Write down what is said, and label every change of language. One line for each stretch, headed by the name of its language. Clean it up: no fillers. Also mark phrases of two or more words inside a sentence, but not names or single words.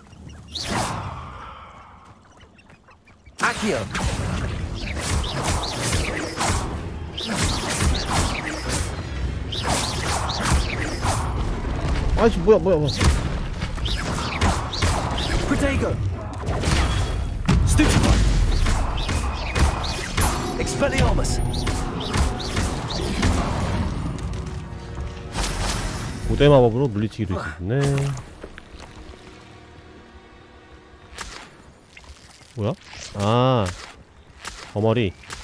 Latin: Accio.
Korean: 아이씨 뭐야.
Latin: Protego. Stupefy. Expelliarmus.
Korean: 고대 마법으로 물리치기도 있었네. 뭐야? 아 거머리.